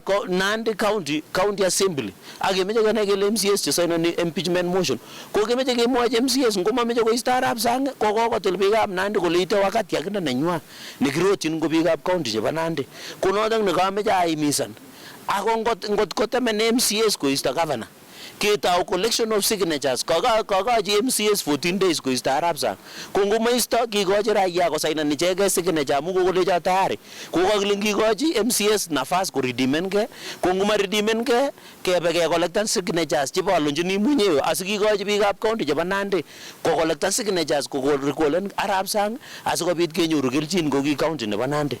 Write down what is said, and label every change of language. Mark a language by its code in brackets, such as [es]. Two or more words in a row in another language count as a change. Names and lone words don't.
[kln] Nandi County Assembly akemeche kenai kele MCAs chesainani [en] impeachment motion [kln] ko kemeche kemwochi MCAs ngomameche koisto arap sang kokotil biikab Nandi kole ite wakati akinde nenywa nekirotyin ko biikab county chebo Nandi ko notok nekameche aimisan ako ngot kotemen MCAs koisto governor ketau [en] collection of signatures [kln] kakachi MCAs 14 days koisto arap sang ko ngomaisto kikochi raia kosainan ichegei signature amu kokolecho tayari kokakile kikochi MCAs nafas koredeemenkei ko ngomaredeemenkei kebe kekolektan signatures chebolonjini mwenyewe asikikochi biikab county chebo Nandi kokolektan signatures korekolen arap sang asikobit kenyoru kelchin ko ki county nebo Nandi.